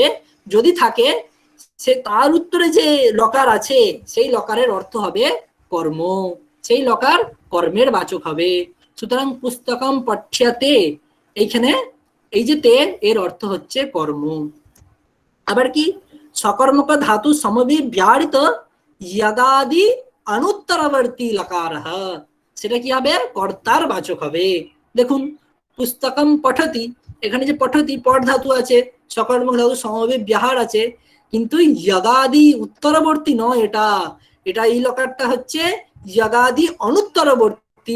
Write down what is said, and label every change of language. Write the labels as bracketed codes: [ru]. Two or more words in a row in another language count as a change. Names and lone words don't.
[bn] যদি থাকে, সে তার উত্তরে যে লকার আছে সেই লকারের অর্থ হবে কর্ম, সেই লকার কর্মের বাচক হবে। সুতরাং [sa] পুস্তকম পঠ্যতে, [bn] এইখানে এই যে তে, এর অর্থ হচ্ছে কর্ম। আবার কি? [sa] সকর্মক ধাতু সমবিব্যাহৃত यगादि अनुत्तरवर्ती लकारः, [bn] সেটা কি হবে? কর্তার বাচক হবে। দেখুন [sa] পুস্তকম পঠতি, [bn] এখানে যে পঠতি পট ধাতু আছে, সকর্মক ধাতু সমবিব্যাহার আছে, কিন্তু यगादि উত্তরবর্তী নয়, এটা এটা এই লকারটা হচ্ছে [sa] यगादि অনুত্তরবর্তী।